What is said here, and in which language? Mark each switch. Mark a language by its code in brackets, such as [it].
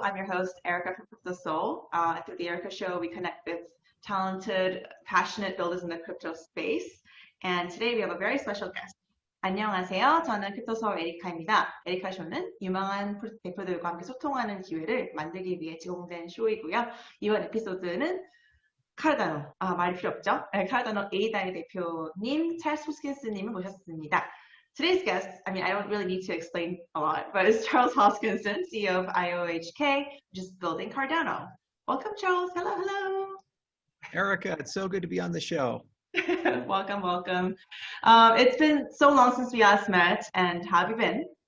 [en] I'm your host, Erica from Crypto Soul. Through the Erica Show, we connect with talented, passionate builders in the crypto space. And today we have a very special guest. [ko] 안녕하세요. 저는 크립토 서울 에리카입니다. 에리카쇼는 유명한 대표들과 함께 소통하는 기회를 만들기 위해 제공된 쇼이고요. 이번 에피소드는 카르다노, 말이 필요 없죠? 카르다노 A다의 대표님 찰스 호스킨슨님을 모셨습니다. [en] Today's guest, I don't really need to explain a lot, but it's Charles Hoskinson, CEO of IOHK, which is building Cardano. Welcome, Charles. Hello, hello. Erica, it's so good to be on the show. Welcome, welcome. It's been so long since we last met, and how have you been?